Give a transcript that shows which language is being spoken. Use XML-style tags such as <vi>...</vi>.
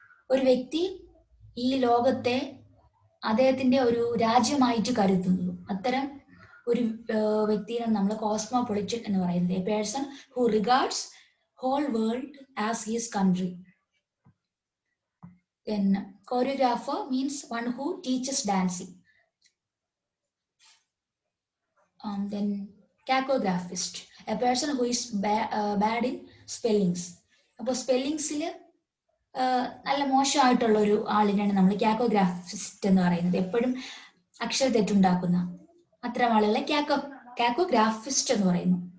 <ml>ഒരു വ്യക്തി ഈ ലോകത്തെ അദ്ദേഹത്തിന്റെ ഒരു രാജ്യമായിട്ട് കരുതുന്നു. അത്തരം ഒരു വ്യക്തിയാണ് നമ്മൾ കോസ്മോപൊളിറ്റൻ എന്ന് പറയുന്നത്.</ml> <en>A person who regards whole world as his country. Then choreographer means one who teaches dancing. Then cacographist, a person who is bad in spellings.</en> <ml>അപ്പോൾ സ്പെല്ലിങ്സിൽ നല്ല മോശമായിട്ടുള്ള ഒരു ആളിനാണ് നമ്മൾ കാക്കോഗ്രാഫിസ്റ്റ് എന്ന് പറയുന്നത്. എപ്പോഴും അക്ഷര തെറ്റുണ്ടാക്കുന്ന അത്തരം ആളുകളെ കാക്കോഗ്രാഫിസ്റ്റ് എന്ന് പറയുന്നു.</ml>